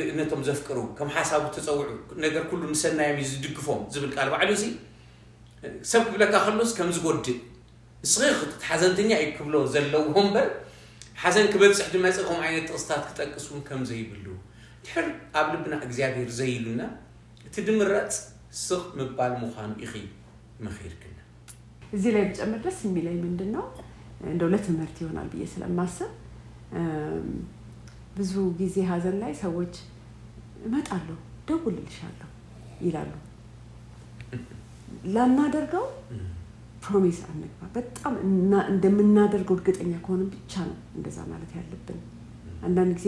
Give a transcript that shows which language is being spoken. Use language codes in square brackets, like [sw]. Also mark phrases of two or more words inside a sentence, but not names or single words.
[ti] ነቶም ዘፍቅሩ ከም ሓሳቡ ተፀውዑ ነገር ኩሉ ንሰናዮም ዝድግፎም ዝብል ቃል ባዕሉ ሲ ሰብ ክብለካ ከሎስ ከም ዝጎድእ ንስኺ ሓዘንተኛ እዩ ክብሎ ዘለዎ እምበር ሓዘን ክበፅሕ ድመፅእ ከምኡ ዓይነት ጥቕስታት ክጠቅሱን ከም ዘይብሉ ድሕር ኣብ ልብና እግዚኣብሔር ዘይሉና እቲ ድምረፅ ስቕ ምባል ምዃኑ ኢኺ መኺርክና። [am] እዚህ ላይ ብጨምር ደስ የሚለኝ ምንድን ነው እንደው ለትምህርት ይሆናል ብዬ ስለማስብ ብዙ ጊዜ ሀዘን ላይ ሰዎች እመጣለሁ ደውልልሻለሁ ይላሉ። ላናደርገው ፕሮሚስ አንግባ። በጣም እንደምናደርገው እርግጠኛ ከሆነ ብቻ ነው እንደዛ ማለት ያለብን። አንዳንድ ጊዜ